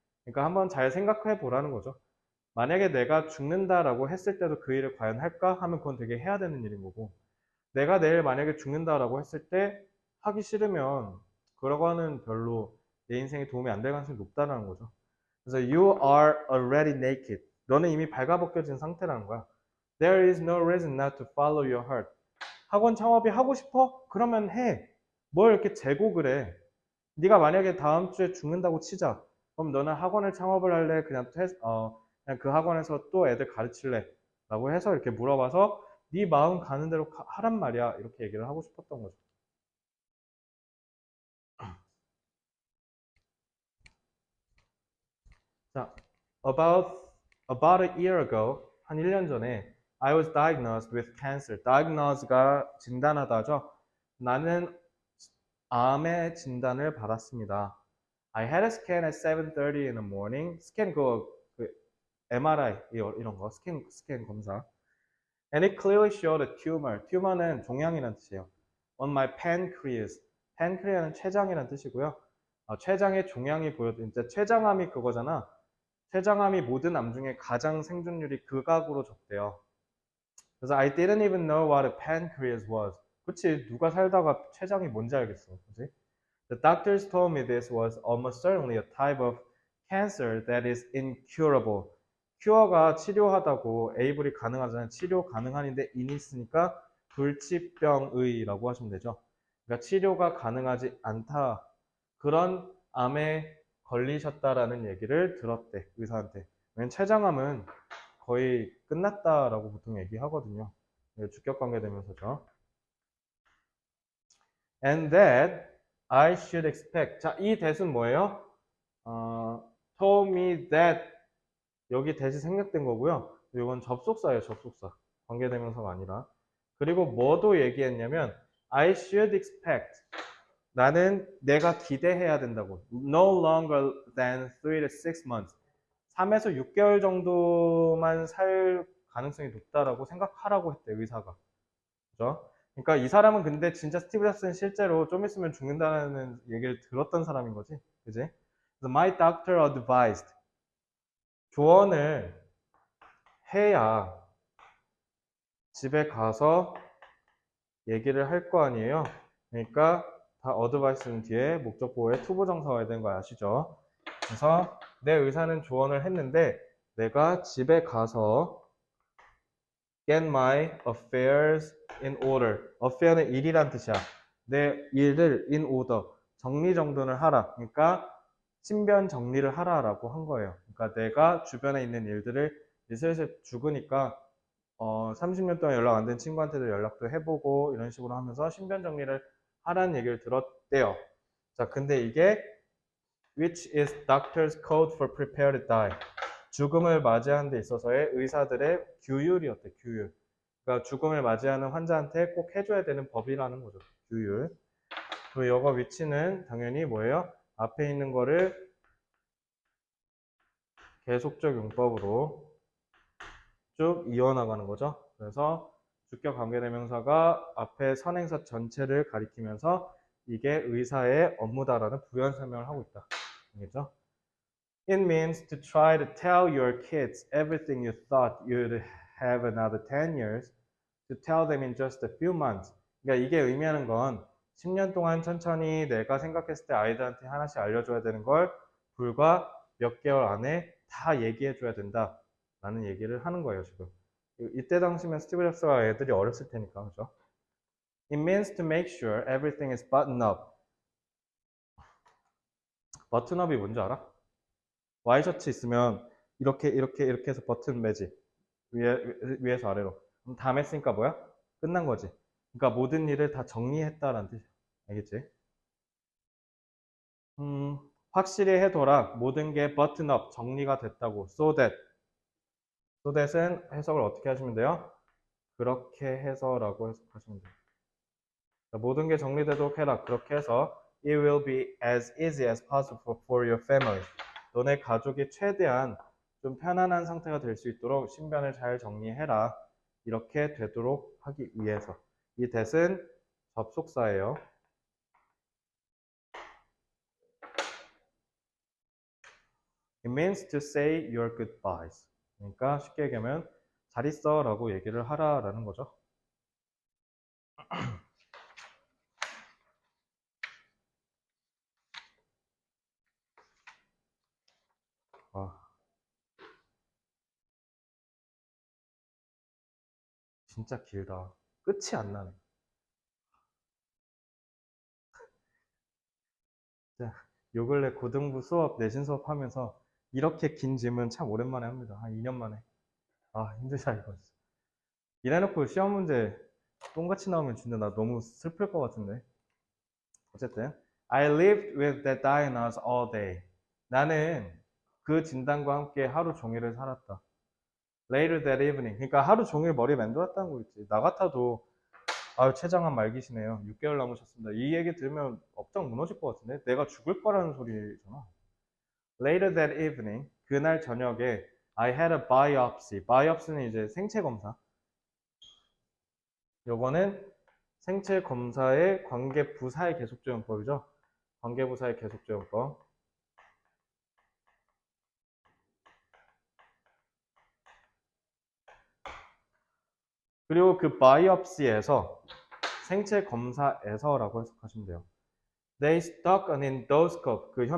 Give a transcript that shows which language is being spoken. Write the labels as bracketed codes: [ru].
[ko] 그러니까 한번 잘 생각해 보라는 거죠. 만약에 내가 죽는다라고 했을 때도 그 일을 과연 할까? 하면 그건 되게 해야 되는 일인 거고. 내가 내일 만약에 죽는다라고 했을 때 하기 싫으면 그러고는 별로 내 인생에 도움이 안 될 가능성이 높다는 거죠. 그래서 [en] you are already naked. [ko] 너는 이미 발가벗겨진 상태라는 거야. [en] There is no reason not to follow your heart. [ko] 학원 창업이 하고 싶어? 그러면 해. 뭘 이렇게 재고 그래. 네가 만약에 다음 주에 죽는다고 치자. 그럼 너는 학원을 창업을 할래? 그냥 그 학원에서 또 애들 가르칠래? 라고 해서 이렇게 물어봐서 네 마음 가는 대로 하란 말이야. 이렇게 얘기를 하고 싶었던 거죠. 자, [en] about a year ago, [ko] 한 1년 전에 [en] I was diagnosed with cancer. [ko] diagnose가 진단하다죠. 나는 암의 진단을 받았습니다. [en] I had a scan at 7:30 in the morning. [ko] 스캔 그 MRI 이런 거 스캔 검사. [en] And it clearly showed a tumor. [ko] tumor는 종양이라는 뜻이에요. [en] On my pancreas. [ko] pancreas는 췌장이라는 뜻이고요. 췌장에 종양이 보여도 이제 췌장암이 그거잖아. 췌장암이 모든 암 중에 가장 생존율이 극악으로 적대요. 그래서 [en] I didn't even know what a pancreas was. [ko] 그치, 누가 살다가 췌장이 뭔지 알겠어. 그치? [en] The doctors told me this was almost certainly a type of cancer that is incurable. [ko] 큐어가 치료하다고 에이블이 가능하잖아요. 치료 가능한인데 인이 있으니까 불치병의라고 하시면 되죠. 그러니까 치료가 가능하지 않다. 그런 암에 걸리셨다라는 얘기를 들었대, 의사한테. 왜냐면 췌장암은 거의 끝났다라고 보통 얘기하거든요. 주격 관계되면서죠. [en] And that I should expect. [ko] 자, 이 that은 뭐예요? [en] told me that. [ko] 여기 that이 생략된 거고요. 이건 접속사예요, 접속사. 관계대명사가 아니라. 그리고 뭐도 얘기했냐면 [en] I should expect. [ko] 나는 내가 기대해야 된다고. [en] No longer than 3 to 6 months. [ko] 3에서 6개월 정도만 살 가능성이 높다라고 생각하라고 했대, 의사가. 그죠? 그러니까 이 사람은 근데 진짜 스티브 잡스는 실제로 좀 있으면 죽는다는 얘기를 들었던 사람인 거지. 그지? 그래서 [en] my doctor advised. [ko] 조언을 해야 집에 가서 얘기를 할 거 아니에요. 그러니까 다 advice는 뒤에 목적보호에 투부정사 와야 되는 거 아시죠? 그래서 내 의사는 조언을 했는데 내가 집에 가서 [en] get my affairs in order. [ko] affair는 일이란 뜻이야. 내 일을 [en] in order. [ko] 정리정돈을 하라. 그러니까 신변 정리를 하라라고 한 거예요. 그러니까 내가 주변에 있는 일들을 이제 슬슬 죽으니까 30년 동안 연락 안 된 친구한테도 연락도 해보고 이런 식으로 하면서 신변 정리를 하라는 얘기를 들었대요. 자, 근데 이게 [en] which is doctor's code for prepare to die. [ko] 죽음을 맞이하는 데 있어서의 의사들의 규율이었대, 규율. 그러니까 죽음을 맞이하는 환자한테 꼭 해줘야 되는 법이라는 거죠, 규율. 그리고 이거 위치는 당연히 뭐예요? 앞에 있는 거를 계속적 용법으로 쭉 이어나가는 거죠. 그래서 주격 관계대명사가 앞에 선행사 전체를 가리키면서 이게 의사의 업무다라는 부연 설명을 하고 있다. 알겠죠? [en] It means to try to tell your kids everything you thought you'd have another 10 years, to tell them in just a few months. [ko] 그러니까 이게 의미하는 건 10년 동안 천천히 내가 생각했을 때 아이들한테 하나씩 알려줘야 되는 걸 불과 몇 개월 안에 다 얘기해줘야 된다. 라는 얘기를 하는 거예요, 지금. 이때 당시면 스티브 잡스가 애들이 어렸을 테니까, 그죠? [en] It means to make sure everything is buttoned up. [ko] 버튼업이 뭔지 알아? 와이셔츠 있으면 이렇게 해서 버튼 매지. 위에서 아래로. 그럼 다 맸으니까 뭐야? 끝난 거지. 그러니까 모든 일을 다 정리했다라는 뜻이야. 알겠지? 확실히 해둬라. 모든 게 버튼업, 정리가 됐다고. [en] So that. [ko] So that은 해석을 어떻게 하시면 돼요? 그렇게 해서라고 해석하시면 돼요. 모든 게 정리되도록 해라. 그렇게 해서 [en] It will be as easy as possible for your family. [ko] 너네 가족이 최대한 좀 편안한 상태가 될 수 있도록 신변을 잘 정리해라. 이렇게 되도록 하기 위해서. 이 that은 접속사예요. [en] It means to say your goodbyes. [ko] 그러니까 쉽게 얘기하면 잘 있어 라고 얘기를 하라라는 거죠. 진짜 길다. 끝이 안 나네. 요 근래 고등부 수업, 내신 수업 하면서 이렇게 긴 질문 참 오랜만에 합니다. 한 2년 만에. 힘들다 이거. 이래놓고 시험 문제 똥같이 나오면 진짜 나 너무 슬플 것 같은데. 어쨌든 [en] I lived with that diagnosis all day. [ko] 나는 그 진단과 함께 하루 종일을 살았다. [en] Later that evening. [ko] 그러니까 하루 종일 머리 맴돌았다는 거 있지. 나 같아도 최장암 말기시네요. 6개월 남으셨습니다. 이 얘기 들으면 업장 무너질 것 같은데? 내가 죽을 거라는 소리잖아. [en] Later that evening, [ko] 그날 저녁에 [en] I had a biopsy. [ko] biopsy는 이제 생체 검사. 요거는 생체 검사의 관계 부사의 계속적용법이죠. 관계 부사의 계속적용법. 그리고 그 biopsy에서 생체 검사에서라고 해석하시면 돼요. [en] They stuck an endoscope.